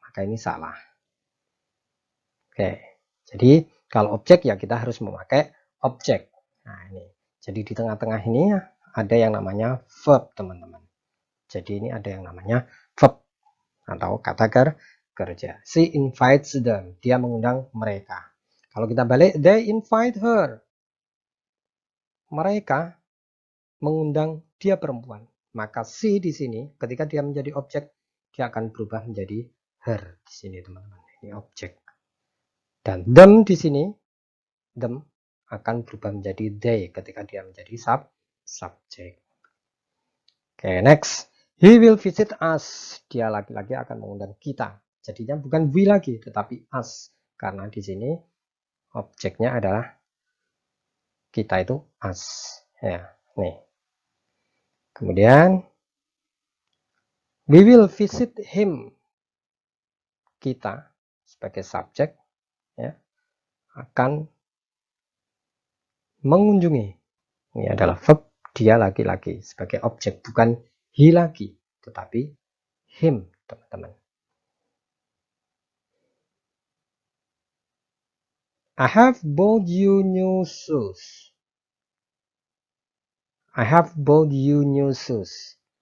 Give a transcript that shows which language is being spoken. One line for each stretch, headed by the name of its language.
Indonesian: Maka ini salah. Oke. Jadi kalau objek ya kita harus memakai objek. Nah ini. Jadi di tengah-tengah ini ada yang namanya verb teman-teman. Jadi ini ada yang namanya verb atau kata kerja.
English: She invites them.
Indonesian: Dia mengundang mereka. Kalau kita balik,
English: they invite her.
Indonesian: Mereka mengundang dia perempuan. Maka she di sini ketika dia menjadi objek, dia akan berubah menjadi her di sini teman-teman. Ini objek. Dan them di sini, them akan berubah menjadi they ketika dia menjadi subjek. Oke, next.
English: He will visit us.
Indonesian: Dia laki-laki akan mengundang kita. Jadinya bukan we lagi, tetapi us. Karena di sini objeknya adalah kita itu us. Ya, nih.
English: Kemudian we will visit him.
Indonesian: Kita sebagai subjek ya, akan mengunjungi. Ini adalah verb, dia laki-laki sebagai objek, bukan he lagi, tetapi him, teman-teman.
English: I have bought you new shoes. I have bought you new shoes.